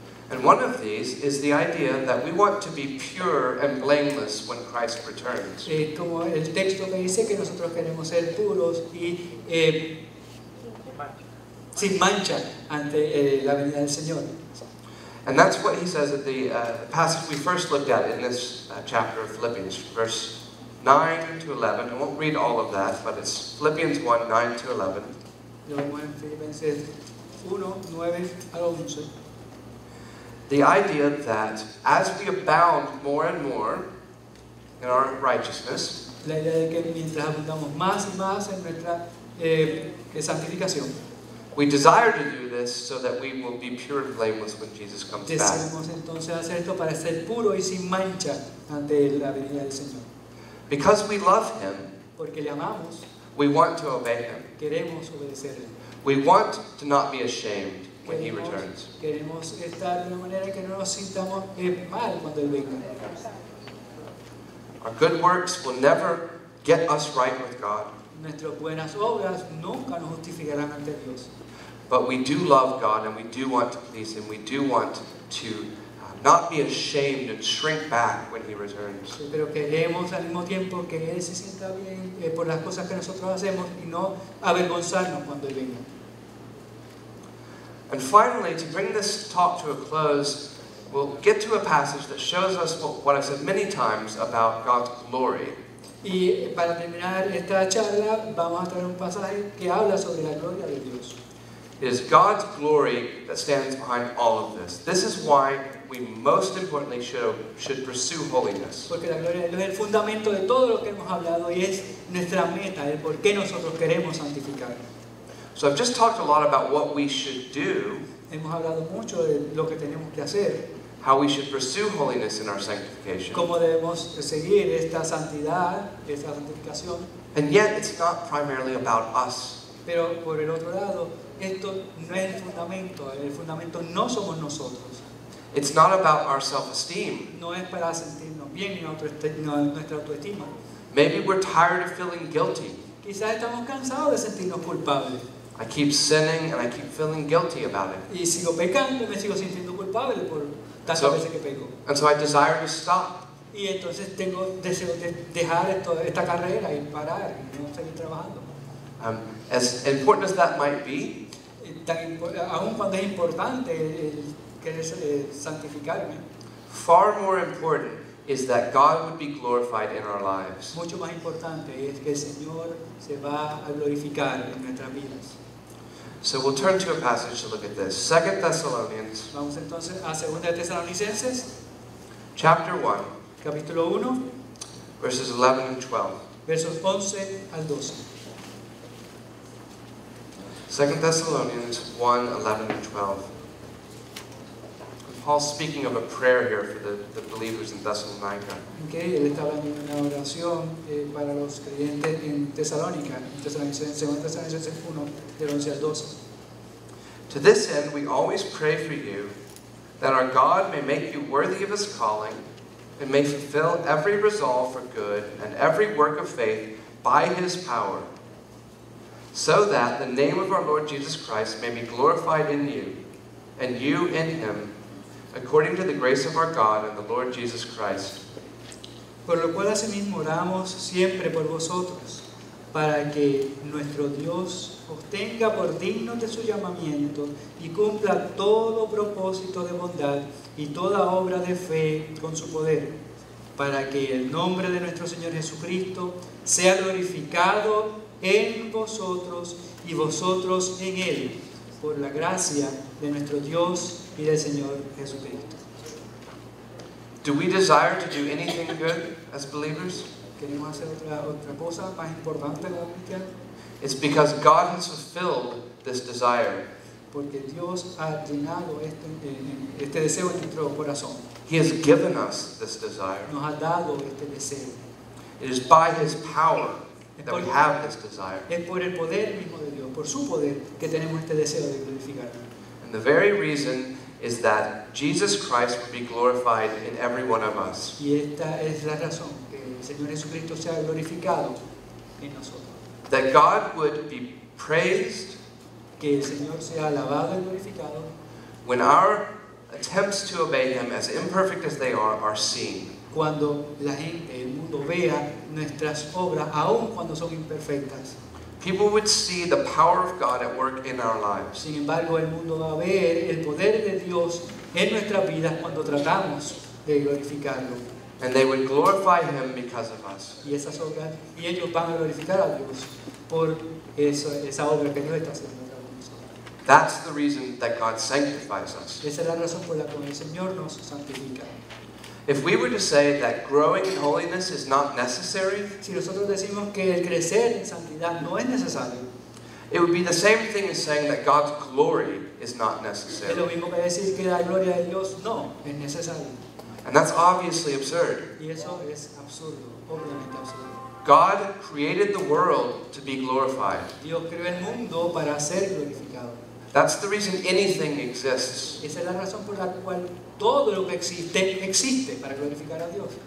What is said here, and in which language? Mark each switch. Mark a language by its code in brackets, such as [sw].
[en] And one of these is the idea that we want to be pure and blameless when Christ returns. [es] Como el texto que dice que nosotros queremos ser puros y sin mancha ante la venida del Señor. [en] And that's what he says at the passage we first looked at in this chapter of Philippians, verse 9 to 11. I won't read all of that, but it's Philippians 1, 9 to 11. [es] Lo vemos en Filipenses 1, 9 al 11. [en] The idea that as we abound more and more in our righteousness, [es] La idea de que mientras abundamos más y más en nuestra santificación, [en] we desire to do this so that we will be pure and blameless when Jesus comes back. [es] deseamos entonces hacer esto para ser puro y sin mancha ante la venida del Señor. [en] Because we love Him, [es] Porque le amamos, [en] we want to obey Him. [es] queremos obedecerle. [en] We want to not be ashamed when He returns. [es] Queremos estar de una manera que no nos sintamos mal cuando Él venga. [en] Our good works will never get us right with God, [es] Nuestras buenas obras nunca nos justificarán ante Dios. [en] but we do love God and we do want to please Him. We do want to not be ashamed and shrink back when He returns. [es] Pero queremos al mismo tiempo que Él se sienta bien por las cosas que nosotros hacemos y no avergonzarnos cuando Él venga. [en] And finally, to bring this talk to a close, we'll get to a passage that shows us what I've said many times about God's glory. [es] Y para terminar esta charla vamos a traer un pasaje que habla sobre la gloria de Dios. [en] It is God's glory that stands behind all of this. This is why we most importantly should pursue holiness. [es] Porque la gloria de Dios es el fundamento de todo lo que hemos hablado y es nuestra meta, el por qué nosotros queremos santificar. [en] So I've just talked a lot about what we should do, [es] Hemos hablado mucho de lo que tenemos que hacer, [en] how we should pursue holiness in our sanctification. [es] cómo debemos seguir esta santidad, esta santificación. [en] And yet it's not primarily about us. [es] Pero por el otro lado, esto no es el fundamento no somos nosotros. [en] It's not about our self-esteem. [es] No es para sentirnos bien ni nuestra autoestima. [en] Maybe we're tired of feeling guilty. [es] Quizás estamos cansados de sentirnos culpables. [en] I keep sinning and I keep feeling guilty about it. [es] Y sigo pecando y me sigo sintiendo culpable por tantas veces que peco. [en] And so I desire to stop. [es] Y entonces tengo deseo de dejar esta carrera y parar y no seguir trabajando. [en] As important as that might be, [es] Aun cuando es importante el querer santificarme, [en] far more important is that God would be glorified in our lives. [es] mucho más importante es que el Señor se va a glorificar en nuestras vidas. [en] So we'll turn to a passage to look at this. 2 Thessalonians [es] Vamos entonces a 2 de Tesalonicenses, [en] chapter 1, [es] capítulo 1, [en] verses 11 and 12. [es] versos 11 al 12. [en] 2 Thessalonians 1, 11 and 12. Paul's speaking of a prayer here for the believers in Thessalonica. [es] Okay, él está hablando de una oración para los creyentes en Tesalónica, en Tesalonicenses 1, del 11 al 12. [en] To this end, we always pray for you, that our God may make you worthy of his calling, and may fulfill every resolve for good and every work of faith by his power, so that the name of our Lord Jesus Christ may be glorified in you, and you in him, according to the grace of our God and the Lord Jesus Christ. [es] Por lo cual asimismo oramos siempre por vosotros, para que nuestro Dios os tenga por dignos de su llamamiento y cumpla todo propósito de bondad y toda obra de fe con su poder, para que el nombre de nuestro Señor Jesucristo sea glorificado en vosotros y vosotros en Él, por la gracia de nuestro Dios y del Señor Jesucristo. [en] Do we desire to do anything good as believers? [es] ¿Queremos hacer otra cosa más importante como cristianos? [en] It's because God has fulfilled this desire. [es] Porque Dios ha llenado este deseo en nuestro corazón. [en] He has given us this desire. [es] Nos ha dado este deseo. [en] It is by his power that we have this desire. [es] Es por el poder mismo de Dios, por su poder, que tenemos este deseo de glorificarlo. [en] And the very reason is that Jesus Christ will be glorified in every one of us. [es] Y esta es la razón, que el Señor Jesucristo sea glorificado en nosotros. [en] That God would be praised [es] Que el Señor sea alabado y glorificado [en] when our attempts to obey him, as imperfect as they are seen. [es] cuando la gente, el mundo vea nuestras obras, aun cuando son imperfectas. [en] People would see the power of God at work in our lives. [es] Sin embargo, el mundo va a ver el poder de Dios en nuestras vidas cuando tratamos de glorificarlo. [en] And they would glorify him because of us. [es] Y esas obras, y ellos van a glorificar a Dios por esa obra que Dios está haciendo a través de nosotros. [en] That's the reason that God sanctifies us. [es] Esa es la razón por la cual el Señor nos santifica. [en] If we were to say that growing in holiness is not necessary, [es] Si nosotros decimos que el crecer en santidad no es necesario, [en] it would be the same thing as saying that God's glory is not [es] es lo [en] necessary. [es] mismo que decir que la gloria de Dios no es necesario. [en] And that's obviously absurd. [es] Y eso es absurdo, obviamente absurdo. [en] God created the world to be glorified. [es] Dios creó el mundo para ser glorificado. [en] That's the reason anything exists. [es] Esa es la razón por la cual todo lo que existe para glorificar a Dios.